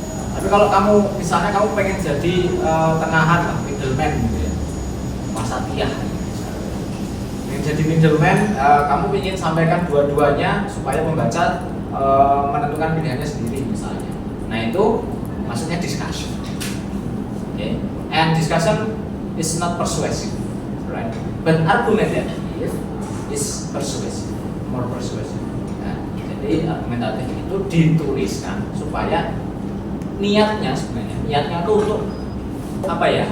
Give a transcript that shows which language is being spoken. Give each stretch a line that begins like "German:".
Indonesian: Tapi kalau kamu misalnya kamu pengen jadi tengahan lah, middleman gitu ya, wasatiyah. Pengen jadi middleman, kamu ingin sampaikan dua-duanya supaya pembaca menentukan pilihannya sendiri misalnya. Nah itu maksudnya discussion. Okay.
English: And discussion is not persuasive, right? But argumentative is persuasive, more persuasive.
Indonesian: Nah, jadi argumentatif itu dituliskan supaya niatnya itu untuk apa ya?